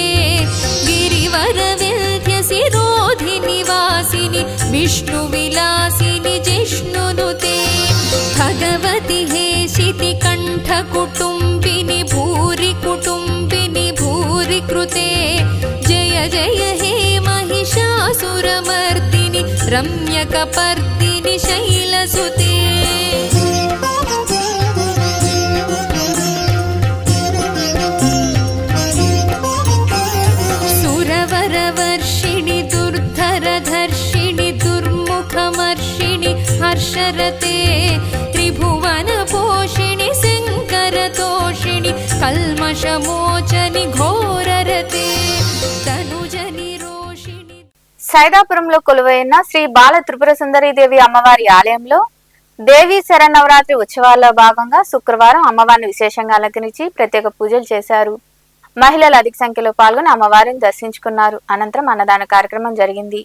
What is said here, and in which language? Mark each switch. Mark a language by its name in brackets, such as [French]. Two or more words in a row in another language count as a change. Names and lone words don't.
[Sanskrit] గిరివర వింధ్య శిరోధిని వాసిని విష్ణు విలాసిని జిష్ణునుతే భగవతి హేషితి కంఠ కుటుంబిని భూరి కుటుంబిని భూరి కృతే జయ జయ హే महिषासुरमर्दिनि रम्यकपर्दिनि शैलसुते सुरवरवर्षिणि दुर्धरधर्षिणि दुर्मुखमर्षिणि हर्षरते त्रिभुवनपोषिणि शङ्करतोषिणि कल्मषमोचनि घोररते तनुजनि रोषिणि. [Telugu] సైదాపురంలో కొలువైన శ్రీ బాల త్రిపుర సుందరి దేవి అమ్మవారి ఆలయంలో దేవీ శరన్నవరాత్రి ఉత్సవాల్లో భాగంగా శుక్రవారం అమ్మవారిని విశేషంగా అలంకరించి ప్రత్యేక పూజలు చేశారు. మహిళలు అధిక సంఖ్యలో పాల్గొని అమ్మవారిని దర్శించుకున్నారు. అనంతరం అన్నదాన కార్యక్రమం జరిగింది.